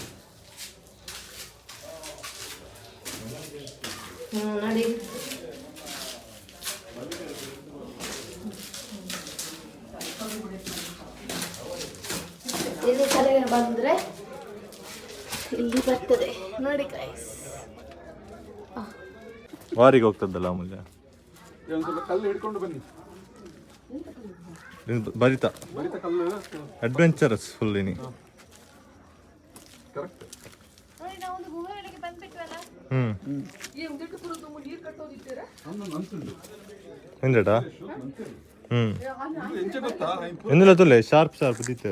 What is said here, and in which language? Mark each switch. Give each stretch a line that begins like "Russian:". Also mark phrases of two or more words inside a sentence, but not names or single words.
Kannada: ನೋಡಿ ಇಲ್ಲಿ ಕಲೆಗೆ ಬಂದ್ರೆ ಇಲ್ಲಿ ಬರ್ತದೆ ನೋಡಿ ಗೈಸ್. ವಾರಿಗೆ ಹೋಗ್ತದಲ್ಲ ಮುಂದೆ ಕಲ್ಲು ಹಿಡ್ಕೊಂಡು ಬನ್ನಿ. ಬರಿತಾ ಕಲ್ಲು
English: adventurous full
Tulu: ಇನಿ. ಕರೆಕ್ಟ್. ಎಂದಟಾ ಎಂದಿಲ್ಲ ತುಲೆ ಶಾರ್ಪ್ ದಿತ್ತೇವೆ.